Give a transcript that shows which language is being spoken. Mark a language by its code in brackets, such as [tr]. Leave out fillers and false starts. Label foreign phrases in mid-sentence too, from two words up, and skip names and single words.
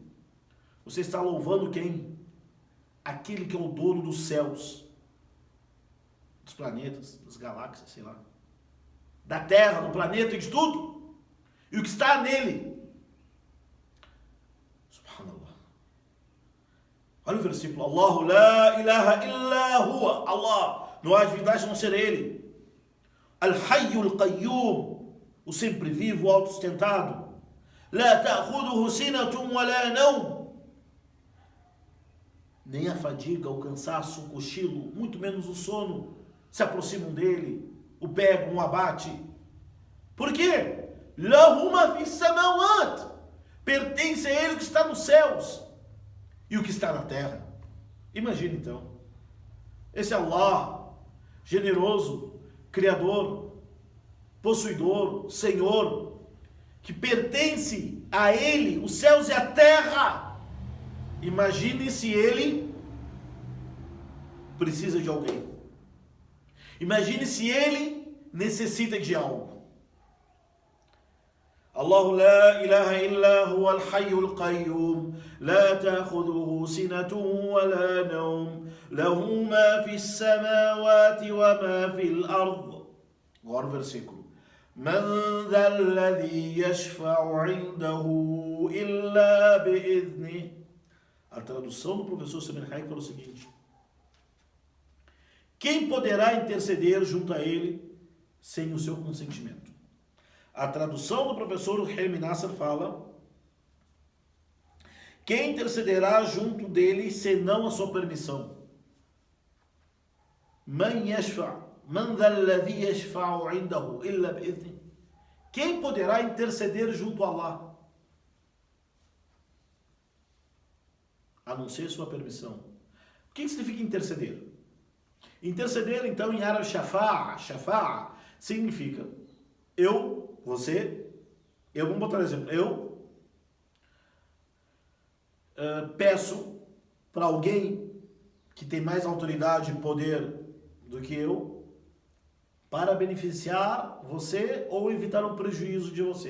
[pt] Você está louvando quem? Aquele que é o dono dos céus, dos planetas, das galáxias, sei lá, da terra, do planeta e de tudo, e o que está nele. Subhanallah. Olha o versículo. [ar] الله لا إله إلا هو. Allah, [pt] não há divindade a não ser Ele. [ar] الحي القيوم, [pt] o sempre vivo, o autossustentado. [ar] لا تأخذه سنة ولا نوم. [pt] Nem a fadiga, o cansaço, o cochilo, muito menos o sono, se aproximam dele, o pegam, o abate. Por quê? [ar] له ما في السماوات. [pt] Pertence a ele o que está nos céus e o que está na terra. Imagina então. Esse Allah, generoso, criador, possuidor, Senhor, que pertence a ele os céus e a terra. Imagine se ele precisa de alguém. Imagine se ele necessita de algo. [ar] الله لا إله إلا هو الحي القيوم لا تأخذه سنة ولا نوم له ما في السماوات وما في الأرض. [pt] Agora o versículo. [ar] من ذا الذي يشفع عنده إلا بإذنه. [pt] A tradução do professor Samir Hayek fala o seguinte: quem poderá interceder junto a ele sem o seu consentimento? A tradução do professor Helmi Nasser fala: quem intercederá junto dele senão a sua permissão? [ar] من يشفع من ذا الذي يشفع عنده إلا بإذنه. [pt] Quem poderá interceder junto a Allah a não ser sua permissão? O que significa interceder? Interceder, então, em árabe, shafa'a significa vamos botar um exemplo, eu peço para alguém que tem mais autoridade e poder do que eu para beneficiar você ou evitar um prejuízo de você.